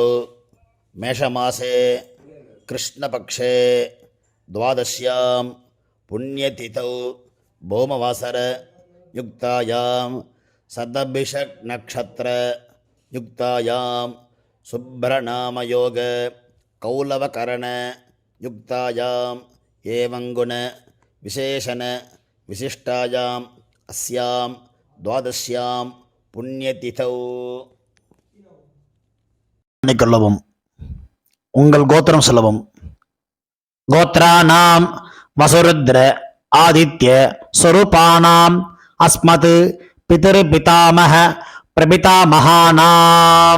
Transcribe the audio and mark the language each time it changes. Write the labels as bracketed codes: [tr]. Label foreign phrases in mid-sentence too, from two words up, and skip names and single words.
[sa] मेषमासे कृष्णपक्षे द्वादश्यां पुण्यतिथौ भौमवासर युक्तायां सदभिषक् नक्षत्र युक्तायां सुब्रनामयोग कौलवकरण युक्तायां एवंगुण विशेषण विशिष्टायां अस्यां द्वादश्यां पुण्यतिथौ. [ta] கொள்ளவும். உங்கள் கோத்திரம் சொல்லவும். [sa] गोत्राणाम् वसुरुद्र आदित्य स्वरूपाणाम् अस्मत् पितर् पितामह प्रपितामहानाम्.